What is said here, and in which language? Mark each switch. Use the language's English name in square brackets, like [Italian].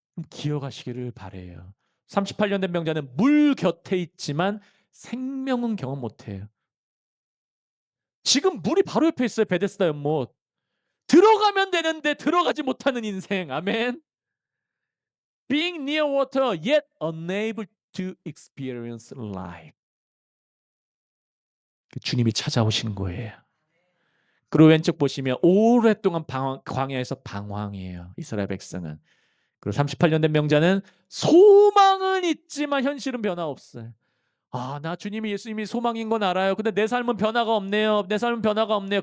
[Korean] 기억하시기를 바래요. 38년 된 병자는 물 곁에 있지만 생명은 경험 못 해요. 지금 물이 바로 옆에 있어요. 베데스다 연못. 들어가면 되는데 들어가지 못하는 인생. 아멘. [English] Being near water yet unable to experience life. [Korean] 주님이 찾아오시는 거예요. 그리고 왼쪽 보시면 오랫동안 광야에서 방황이에요. 이스라엘 백성은. 그리고 38년 된 명자는 소망은 있지만 현실은 변화 없어요. 아, 나 주님이 예수님이 소망인 건 알아요. 근데 내 삶은 변화가 없네요. 내 삶은 변화가 없네요.